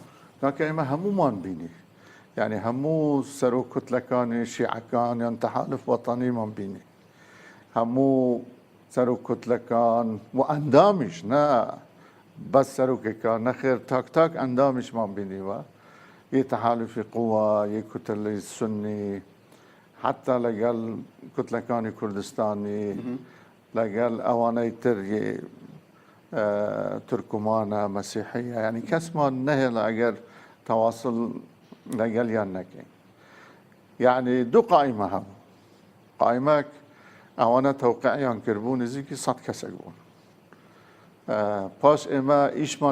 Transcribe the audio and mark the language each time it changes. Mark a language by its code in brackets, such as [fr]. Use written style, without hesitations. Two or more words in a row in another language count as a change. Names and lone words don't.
[ckb] کاکە ئێمە هەمومان بینی یعنی هەموو سەر و کوتلەکانی شیعەکان یان تەحالف وەتانیمان بینی هەموو سەر و کوتلەکان و ئەندامیش نە بەس سەرۆکێکان نەخێر تاک ئەندامیشمان بینیوە یه تحالفی قوة یه کتله سنی حتی لەگەڵ کوتلەکانی کوردستانی لەگەڵ ئەوانەی تر تورکمانە مەسیحیە یعنی کەسمان نەهێڵە ئەگەر تەواصل لەگەڵیان نەکەین یعنی دوو قائمە هەبوو قائمەک ئەوانە تەوقیعیان کردبوو نزیکی 100 کەسێک بوون پاش ئێمە ئیشمان